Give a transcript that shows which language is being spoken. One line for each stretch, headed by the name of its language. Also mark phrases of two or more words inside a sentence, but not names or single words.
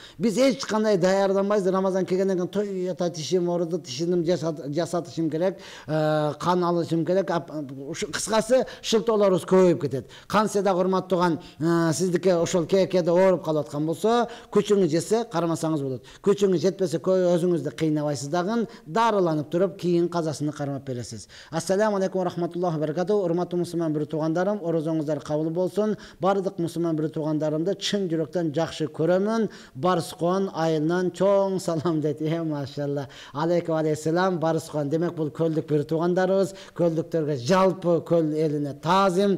Kyrgyz: Биз эч кандай даярданбайбыз. Рамазан келгенден кийин той ата тишим ооруду, тишимди жасатышым керек, кан алышым керек. Кыскасы, шылтоо ооруларыбыз көбөйүп кетет. Кантсе да урматтаган сиздики ошол кээкеде ооруп калып аткан болсо, күчүңүз жесе кармасаңыз болот. Күчүңүз жетпесе өзүңүздү кыйнабайсыз дагы, дарыланып туруп кийин казасын кармап бересиз.
Arabic: السلام عليكم ورحمة الله وبركاته.
Kyrgyz: Урматтуу мусулман бир туугандарым, орозоңуздар кабыл болсун. Бардык мусулман бир туугандарымды чын жүрөктөн жакшы көрөмүн. Барсукон айылынан чоң салам дейт.
Arabic: ما شاء الله. عليكم عليه السلام.
Kyrgyz: Барсукон демек бул көлдүк бир туугандарыбыз. Көлдүктөргө жалпы көл элине таазим.